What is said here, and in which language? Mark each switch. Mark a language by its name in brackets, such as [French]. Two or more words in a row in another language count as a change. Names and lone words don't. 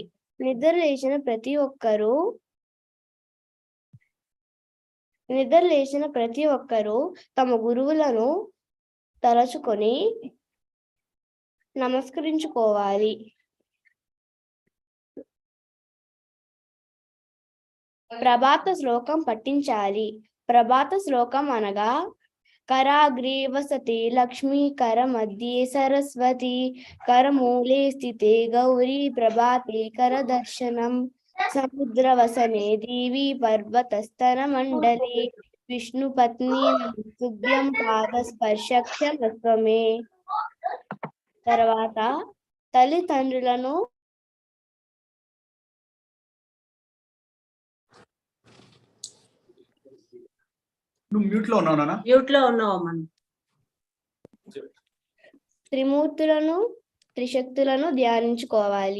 [Telugu] నిద్ర లేచిన ప్రతి ఒక్కరూ తమ గురువులను తలచుకొని నమస్కరించుకోవాలి. ప్రభాత శ్లోకం పఠించాలి. ప్రభాత శ్లోకం అనగా [Sanskrit] कराग्रे वसते लक्ष्मी कर मध्ये सरस्वती करमूले स्थिते गौरी प्रभाते कर दर्शनम समुद्रवसने देवी पर्वतस्तन मंडले विष्णु पत्नी तुभ्यं पादस्पर्शक्षमस्वमे. [Telugu] తర్వాత తల్లిదండ్రులను నువ్వు మ్యూట్ లో ఉన్నావు నాన్న. మ్యూట్ లో ఉన్నావమ్మా. త్రిమూర్తులను త్రిశక్తులను ధ్యానించుకోవాలి.